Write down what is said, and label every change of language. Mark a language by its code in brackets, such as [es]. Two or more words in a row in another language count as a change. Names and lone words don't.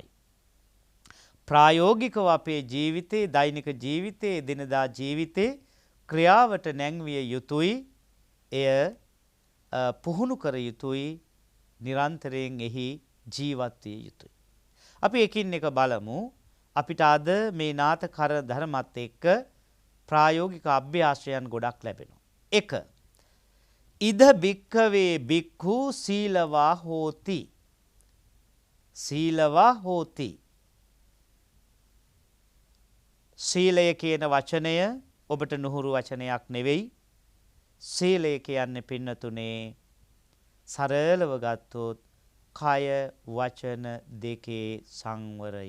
[si] ප්‍රායෝගිකව අපේ ජීවිතේ දෛනික ජීවිතේ දිනදා ජීවිතේ ක්‍රියාවට නැංවිය යුතුයි. එය පුහුණු කර යුතුයි. නිරන්තරයෙන් එහි ජීවත් විය යුතුයි. අපි එකින් එක බලමු. අපිට අද මේ නාථ කර ධර්මත් එක්ක ප්‍රායෝගික අභ්‍යාසයන් ගොඩක් ලැබෙනවා. 1. [pi] ඉද භික්ඛවේ භික්ඛු සීලවා හෝති. සීලවා හෝති. [si] සීලය කියන වචනය ඔබට නුහුරු වචනයක් නෙවෙයි. සීලය කියන්නේ පින්නතුනේ සරලව ගත්තොත් කය වචන දෙකේ සංවරය.